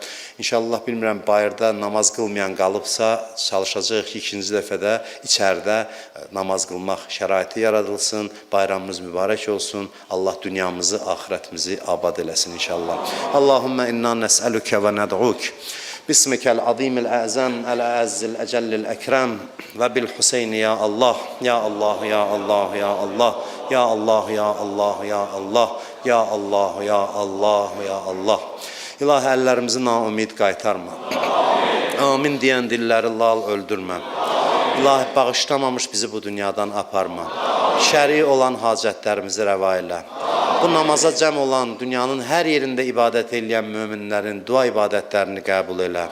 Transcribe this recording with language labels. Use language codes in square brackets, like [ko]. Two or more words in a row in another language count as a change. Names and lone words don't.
[az] İnşallah bilmirəm, bayırda namaz qılmayan qalıbsa, çalışacaq ki, ikinci dəfədə içəridə namaz qılmaq şəraiti yaradılsın, bayramımız mübarək olsun, Allah dünyamızı, ahirətimizi abad eləsin inşallah. [ar] اللهم إنا نسألك وندعوك. بسمك العظيم الأعظم، الأعز الأجل الأكرم وبالحسين يا الله، يا الله، يا الله، يا الله، يا الله، يا الله، يا الله، يا الله، يا الله، يا الله. [az] İlahi, əllərimizi naumid qaytarma. Amin deyən dilləri lal öldürmə. İlahi, bağışlamamış bizi bu dünyadan aparma. Şəri olan hacətlərimizi rəva elə. Bu namaza cəm olan, dünyanın hər yerində ibadət edən möminlərin dua ibadətlərini qəbul elə.